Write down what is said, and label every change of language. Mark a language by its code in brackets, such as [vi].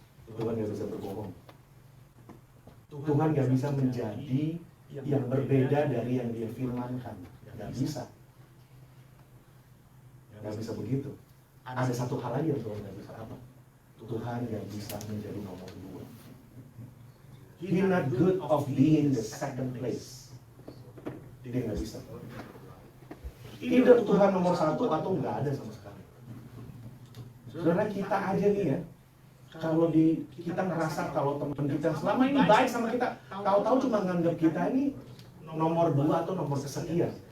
[id] Tuhan nggak bisa berbohong. Tuhan nggak bisa menjadi yang berbeda dari yang Dia firmankan. Nggak bisa. Nggak bisa begitu. Ada satu hal lagi yang Tuhan nggak bisa, apa? Tuhan nggak bisa menjadi nomor 2. [en] He's not good of being the second place. [id] Dia nggak bisa. Either Tuhan nomor 1 atau nggak ada sama sekali. Saudara, kita aja nih ya, kalau kita ngerasa kalau teman kita selama ini baik sama kita, tahu-tahu cuma nganggap kita ini nomor 2 atau nomor kesekian.